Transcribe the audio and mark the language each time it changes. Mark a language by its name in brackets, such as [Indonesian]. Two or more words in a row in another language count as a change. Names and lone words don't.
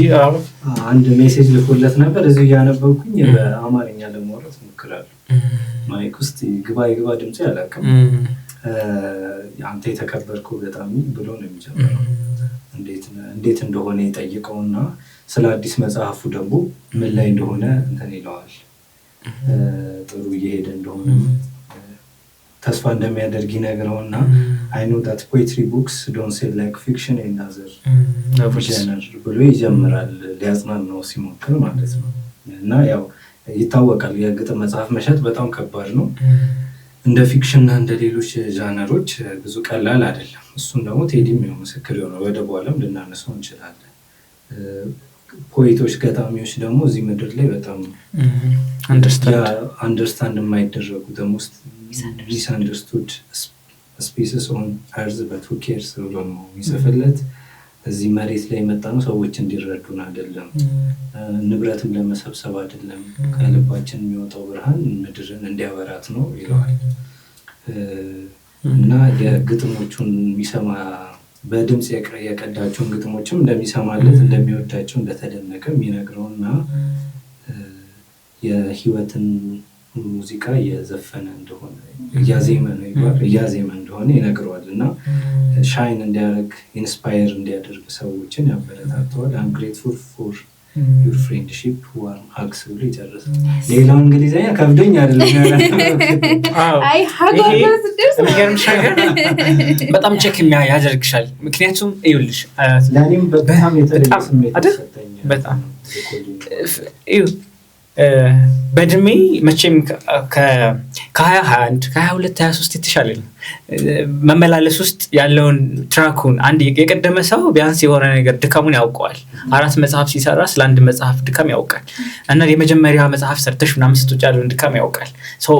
[Amharic] አንድ ሜሴጅ ልኮለት ነበር እዚህ ያነበብኩኝ በአማርኛ ለማውራት ሞክራለሁ ማይክ ውስጥ ግባ ድምጽ ያላውቅም አንተ የተከበርከው በጣም ብሎ ነው የሚጀምረው እንዴት እንደሆነ ይጠይቀውና ስለ አዲስ መጽሐፉ ደግሞ ምን ላይ እንደሆነ እንትን ይለዋል ጥሩ እየሄደ እንደሆነ ተስፋ እንደሚያደርግ ይነግረውና [English] I know that poetry books don't sell like fiction and other genres [Amharic] ብሎ ይጀምራል ሊያጽናናው ሲሞክር ማለት ነው። እና ያው ይታወቃል የግጥም መጽሐፍ መሸጥ በጣም ከባድ ነው እንደ ፊክሽን እና እንደ ሌሎች ጃነሮች ብዙ ቀላል አይደለም። እሱን ደግሞ ቴዲም ነው ምስክር የሆነው ወደ በኋላም ልናነሳው እንችላለን። ፖኤቶች ገጣሚዎች ደግሞ እዚህ ምድር ላይ በጣም አንደርስታንድ የማይደረጉ ደግሞ [English] misunderstood spaces on earth but who cares [Amharic] ብሎ ነው የሚጽፍለት። እዚህ መሬት ላይ መጣ ነው ሰዎች እንዲረዱን አይደለም ንብረትም ለመሰብሰብ አይደለም ከልባችን የሚወጣው ብርሃን ምድርን እንዲያበራት ነው ይለዋል። እና የግጥሞቹን የሚሰማ በድምጽ የቀዳቸውን ግጥሞችም እንደሚሰማለት እንደሚወዳቸው እንደተደነቀ የሚነግረውና የህይወትን ሙዚቃ የዘፈነ እንደሆነ እያዜመ እንደሆነ ይነግረዋልና ሻይን እንዲያደርግ ኢንስፓየር እንዲያደርግ ሰዎችን ያበረታተዋል። [English] I'm grateful for your friendship warm hugs [Amharic] ብሎ ይጨርሳል። ሌላው እንግሊዘኛ ከብዶኝ አይደለም አይ በጣም ቼክ ያደርግሻል። ምክንያቱም ይኸውልሽ ለኔም በጣም የተለየ ስሜት ተሰጠኝ በጣም በድሜ መቼም ከ2021 ከ22 23 የተሻለ ነው መመላለስ ውስጥ ያለውን ትራኩን አንድ የቀደመ ሰው ቢያንስ የሆነ ነገር ድካሙን ያውቀዋል። 4 መጽሐፍ ሲሰራ ስለ አንድ መጽሐፍ ድካም ያውቃል እና የመጀመሪያ መጽሐፍ ሰርተሽ ምናምን ስትወጪ ያለውን ድካም ያውቃል። ሰው